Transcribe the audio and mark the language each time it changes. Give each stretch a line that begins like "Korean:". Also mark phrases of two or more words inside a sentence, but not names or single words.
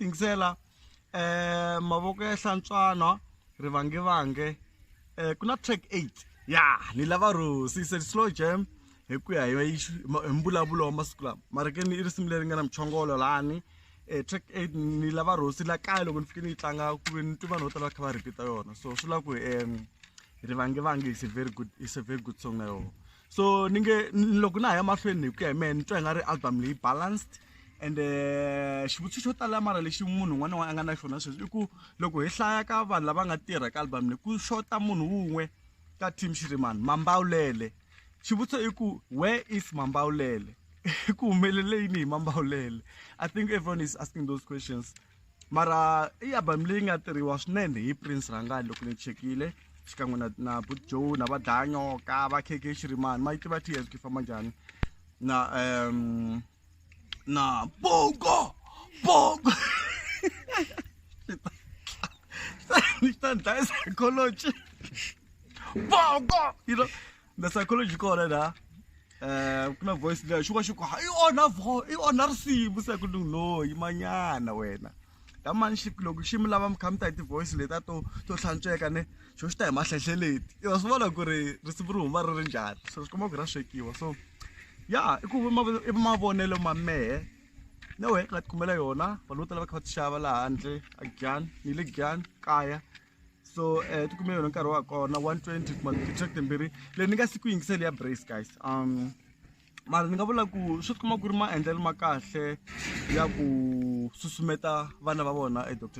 Tsonga: yingisela mavoko ya hlantswana rivangevange ku na track 8 ya ni lava rosi
English: it's a slow jam
Tsonga: hi ku ya hi mbulavulo wa masiku lama mara ke ni risimu leri nga na mchongolo lani track 8 ni lava rosi la kaya loko ni fike ni yi tlanga ku ve ni twi vanhu vo tala kha va repeat yona so swi la ku rivangevange
English: is a very good song
Tsonga: na yona so ni nge loko na haya mahlweni hi ku ya hi mehe ni twa hi nga ri album leyi
English: balanced and
Tsonga: xivutiso xo tala mara lexi munhu un'wana na un'wana a nga na xona sweswi i ku loko hi hlaya ka vanhu lava nga tirha ka album leyi ku xota munhu wun'we ka Team Shirimani Mambawulele xivutiso i ku
English: where is
Tsonga: Mambawulele ku humelele yini hi Mambawulele
English: I think everyone is asking those questions
Tsonga: mara i album leyi nga tirhiwa swinene hi Prince Rangani loko ni chekile xikan'we na But Joe na va Danyoka va KK Shirimani ma yi tiva TS ku famba njhani na Bongo
English: stand psychology
Tsonga: Bongo,
English: you know the psychology
Tsonga: kona na kuna voice leya shuka i ona risimu se ku no imanyana wena ta mani loko xi mi lava mi kha mi ta hi ti-voice leta to hlantsweka ne xo xi ta hi mahlehleleti i swi vona ku ri risimu ri huma ri ri njhani so swi komba ku ra swekiwa so ya i ku i mavonelo ma mehe nawe nga tikumela yona vanhu vo tala va kha va ti xava laha handle a Giyani ni le Giyani kaya so tikume yona nkarhi wa kona 120 kuma ti-track timbirhi leyi ni nga si ku yingiseli ya Brace guys mara ni nga vula ku swi tikuma ku ri maendlelo ma kahle ya ku susumeta vana va vona Dr.